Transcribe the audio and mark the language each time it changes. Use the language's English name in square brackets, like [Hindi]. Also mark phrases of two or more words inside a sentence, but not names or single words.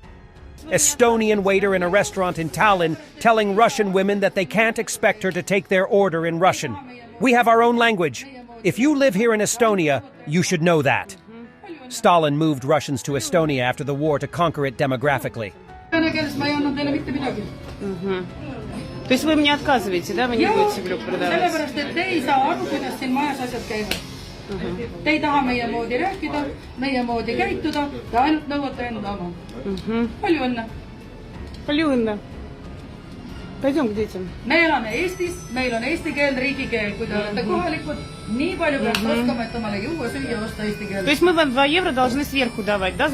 [English] Estonian waiter in a restaurant in Tallinn telling Russian women that they can't expect her to take their order in Russian. We have our own language. If you live here in Estonia, you should know that. Stalin moved Russians to Estonia after the war to conquer it demographically. [Russian] То есть вы мне отказываете, да? Вы не будете глюк продавать? [Estonian] Sellepärast, et te ei saa aru, kuidas siin majas asjad käivad. Te ei taha meie moodi rääkida, meie moodi käituda, te ainult nõuate enda oma. Palju õnne! Palju õnne! [Russian] Пойдем к детям. [Estonian] Me elame Eestis, meil on eesti keel, riigikeel. Kui te olete kohalikud, nii palju peaks oskama, et omale juua, süüa, osta eesti [Russian] То [Estonian] keel. [Russian] есть мы вам 2 евро должны сверху давать, да?